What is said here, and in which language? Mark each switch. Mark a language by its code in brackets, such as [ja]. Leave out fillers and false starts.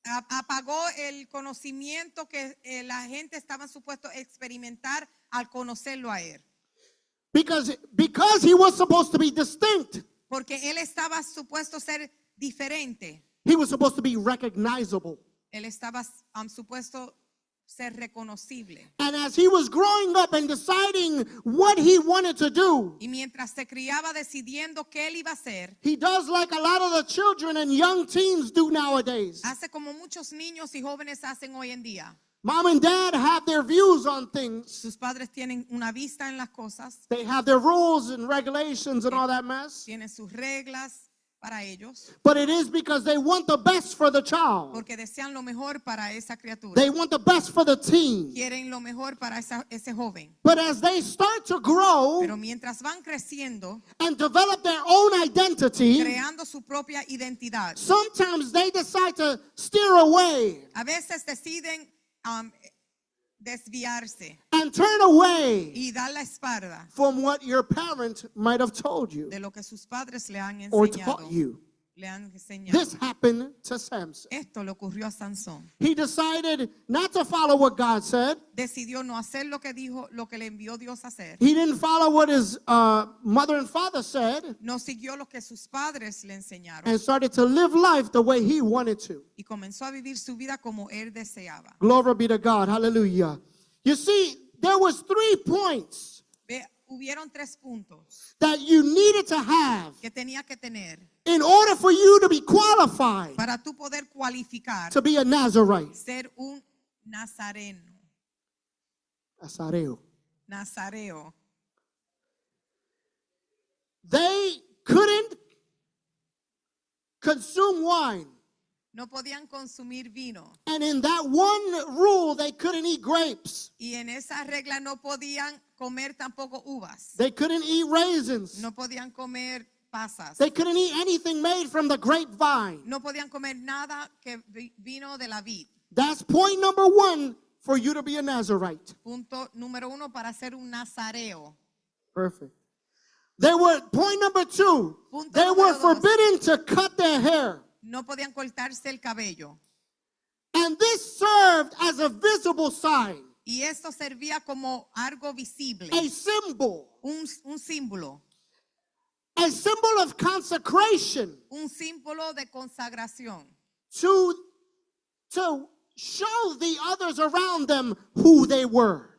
[es] Apagó el conocimiento que la gente estaba supuesto a experimentar al conocerlo a él. [en] Because he was supposed to be distinct. [es] Porque él estaba supuesto ser diferente. [en] He was supposed to be recognizable. [es] Él estaba supuesto ser reconocible. [en] And as he was growing up and deciding what he wanted to do, [es] Y mientras se criaba decidiendo qué él iba a hacer, [en] he does like a lot of the children and young teens do nowadays. [es] hace como muchos niños y jóvenes hacen hoy en día. [en] Mom and dad have their views on things. [es] Sus padres tienen una vista en las cosas, [en] They have their rules and regulations and all that mess. [es] tienen sus reglas para ellos, [en] But it is because they want the best for the child. [es] porque desean lo mejor para esa criatura. [en] They want the best for the teen. [es] Quieren lo mejor para ese joven. [en] But as they start to grow [es] Pero mientras van creciendo, [en] and develop their own identity, [es] creando su propia identidad, [en] sometimes they decide to steer away [es] a veces deciden desviarse [en] and turn away [es] y dar la espalda [en] from what your parent might have told you [es] de lo que sus padres le han [en] or [es] enseñado. [en] taught you. [es] Le han enseñado. [en] This happened to Samson. [es] Esto le ocurrió a Sansón. [en] He decided not to follow what God said. [es] Decidió no hacer lo que dijo, lo que le envió Dios a hacer. [en] He didn't follow what his mother and father said [es] No siguió lo que sus padres le enseñaron [en] and started to live life the way he wanted to. [es] y comenzó a vivir su vida como él deseaba. [en] Glory be to God. Hallelujah. You see, there was 3 points [es] Hubieron 3 puntos [en] that you needed to have [es] que tenía que tener [en] in order for you to be qualified [es] para tú poder cualificar [en] to be a Nazarite. [es] ser un nazareno. Nazareo. Nazareo. [en] They couldn't consume wine. [es] No podían consumir vino. [en] And in that one rule, they couldn't eat grapes. [es] Y en esa regla no podían comer tampoco uvas. [en] They couldn't eat raisins. [es] No podían comer pasas. [en] They couldn't eat anything made from the grapevine. [es] No podían comer nada que vino de la vid. [en] That's point number 1 for you to be a Nazarite. [es] Punto número 1 para ser un nazareo. [en] Perfect. Point number 2, [es] Punto [en] they were [es] número 2. [en] forbidden to cut their hair. [es] No podían cortarse el cabello. [en] And this served as a visible sign, [es] Y esto servía como algo visible. [en] a symbol, [es] Un símbolo. [en] a symbol of consecration [es] Un símbolo de consagración. [en] to show the others around them who they were